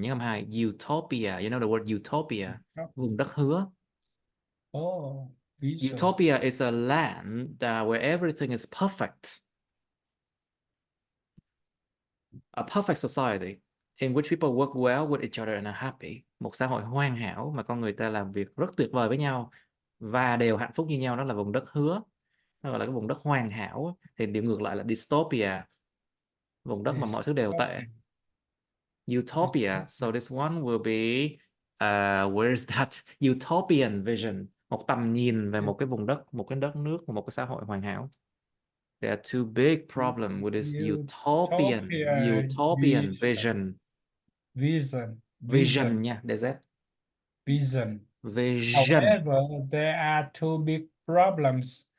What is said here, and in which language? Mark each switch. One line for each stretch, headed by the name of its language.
Vietnamese: Nhớ hai,
English: utopia. You know the word utopia?
Vietnamese: Vùng đất hứa.
English: Oh, utopia is a land where everything is perfect. A perfect society in which people work well with each other and are happy.
Vietnamese: Một xã hội hoàn hảo mà con người ta làm việc rất tuyệt vời với nhau và đều hạnh phúc như nhau, đó là vùng đất hứa. Nó gọi là cái vùng đất hoàn hảo. Thì điểm ngược lại là dystopia, vùng đất mà mọi thứ đều tệ. Utopia.
English: So this one will be where is that utopian vision,
Vietnamese: một tầm nhìn về một cái vùng đất, một cái đất nước, một cái xã hội hoàn hảo.
English: There are two big problems with this utopian vision. Vision nha, DZ. Vision. Vision However, there are two big problems